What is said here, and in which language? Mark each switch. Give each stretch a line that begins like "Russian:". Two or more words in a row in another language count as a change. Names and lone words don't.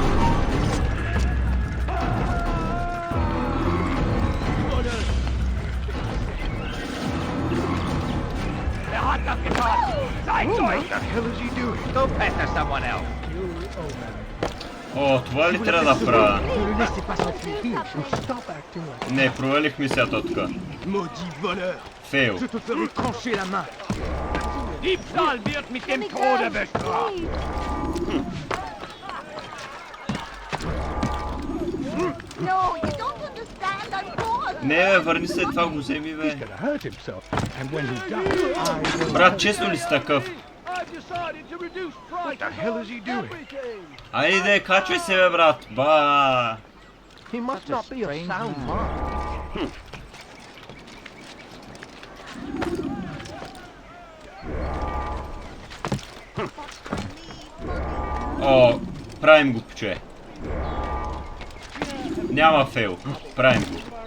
English: What the hell is he doing? Go pester someone else.
Bulgarian: Това ли трябва да правя?
French: Ne le laissez pas s'enfuir.
English: Stop acting like
Bulgarian: Не, провалих мисията тук.
French: maudit voleur.
Bulgarian: Фейл.
French: Je te ferai trancher la main.
German: Diebstahl wird mit
English: Let
German: dem
English: me go,
German: Tode bestraft.
English: please. No, you don't understand. I'm bored.
Bulgarian: Не, бе, върни се, това го вземи, бе.
English: Gonna hurt himself. And when he does, I will...
Bulgarian: Брат, честно ли си такъв?
English: What the hell is he doing?
Bulgarian: Айде, качвай се, бе, брат. Ба.
English: He must not be of sound mind.
Bulgarian: Правим го, че. Няма фейл. Правим го.